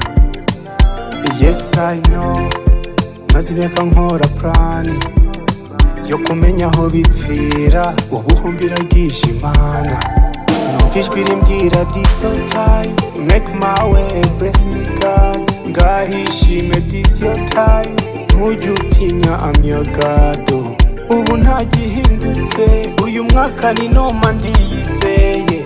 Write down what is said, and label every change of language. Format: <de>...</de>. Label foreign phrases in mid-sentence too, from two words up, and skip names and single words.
<en>Yes I know</en> <rw>maze imyaka nkora plani yo kumenya aho bipfira ubuhumbi iragisha Imana numva ijwi rimbwira</rw> <en>this your time make my way bless me God ngahishime this your time</en> <rw>ntujye utinya</rw> <en>I'm your God</en> <rw>ubu nta gihindutse uyu mwaka ni noma ndiyizeye</rw>